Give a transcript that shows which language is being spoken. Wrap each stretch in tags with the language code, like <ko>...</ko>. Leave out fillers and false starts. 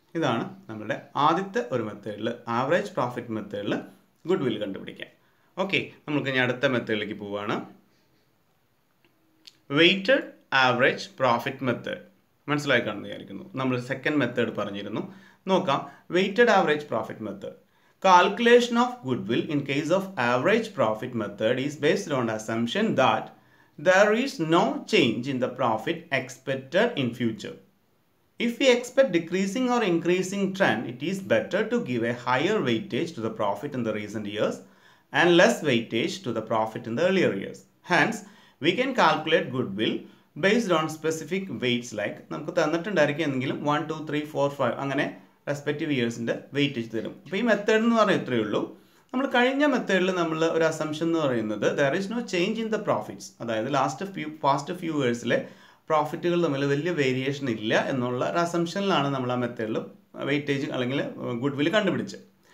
<ml>ഇതാണ് നമ്മുടെ ആദ്യത്തെ ഒരു മെത്തേഡിൽ, ആവറേജ് പ്രോഫിറ്റ് മെത്തേഡിൽ ഗുഡ് വിൽ കണ്ടുപിടിക്കാം. ഓക്കെ, നമുക്ക് ഇനി അടുത്ത മെത്തേഡിലേക്ക് പോവുകയാണ്. വെയ്റ്റഡ് ആവറേജ് പ്രോഫിറ്റ് മെത്തേഡ് മനസ്സിലായി കാണുന്നു വിചാരിക്കുന്നു. നമ്മൾ സെക്കൻഡ് മെത്തേഡ് പറഞ്ഞിരുന്നു. നോക്കാം. Weighted average profit method.</ml> <en>Calculation of goodwill in case of average profit method is based on the assumption that there is no change in the profit expected in future. If we expect decreasing or increasing trend, it is better to give a higher weightage to the profit in the recent years and less weightage to the profit in the earlier years. Hence, we can calculate goodwill based on specific weights like</en> <ml>നമുക്ക് തന്നിട്ടുണ്ടായിരിക്കും എന്തെങ്കിലും 1, 2, 3, 4, 5 അങ്ങനെ respective ഇയേഴ്സിൻ്റെ weightage തരും. അപ്പോൾ ഈ method എന്ന് പറഞ്ഞാൽ ഇത്രയേ ഉള്ളൂ. നമ്മൾ കഴിഞ്ഞ മെത്തേഡിൽ നമ്മൾ ഒരു അസംഷൻ എന്ന് പറയുന്നത്</ml> <en>there is no change in the profits,</en> <ml>അതായത് പാസ്റ്റ് ഫ്യൂ ഇയേഴ്സിലെ പ്രോഫിറ്റുകൾ തമ്മിൽ വലിയ വേരിയേഷൻ ഇല്ല എന്നുള്ള ഒരു അസംഷനിലാണ് നമ്മൾ ആ മെത്തേഡിൽ വെയിറ്റേജ് അല്ലെങ്കിൽ ഗുഡ് വിൽ കണ്ടുപിടിച്ചത്.</ml>